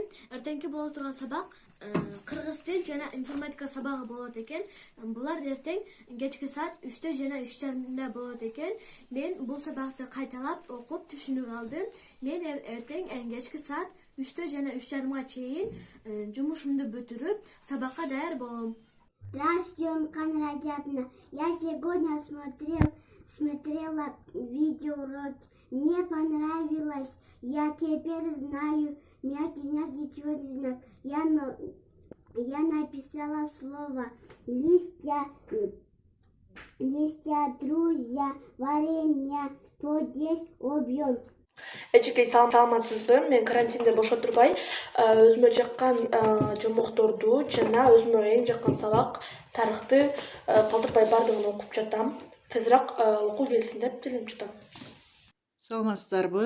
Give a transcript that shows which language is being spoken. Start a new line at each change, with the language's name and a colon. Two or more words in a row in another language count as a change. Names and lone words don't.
Kyrgyz: Эртеңки боло турган сабак кыргыз тил жана информатика сабагы болот экен. Булар эртең кечки саат 3-тө жана 3:30 болот экен. Мен бул сабакты кайталап окуп түшүнүп алдым. Мен эртең кечки саат 3-тө жана 3:30 чейин жумушумду бүтүрүп сабакка даяр болом.
Russian: Здравствуйте, Мкан Радиатовна. Я сегодня смотрела видеоуроки. Мне понравилось. Я теперь знаю мягкий знак. Я написала слово листья, друзья, варенье, подъезд, объем.
Kyrgyz: Эжекей саламатсызбы? Мен карантинде бошо турбай өзүмө жаккан жомокторду жана өзүмө эң жаккан сабак тарыхты калтырбай баардыгын окуп жатам. Тезирээк окуу келсин деп тиленип жатам. Саламатсыздарбы?